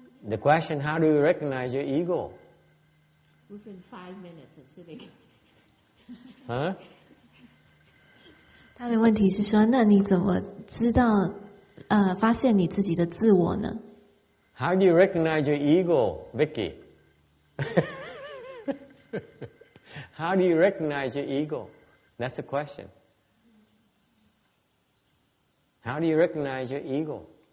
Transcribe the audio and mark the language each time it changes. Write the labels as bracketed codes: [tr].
[en] The question, how do you recognize your ego? Within 5 minutes of sitting. Huh? [zh] 他的问题是说，那你怎么知道发现你自己的自我呢？ [en] How do you recognize your ego, Vicky? How do you recognize your ego? That's the question. How do you recognize your ego?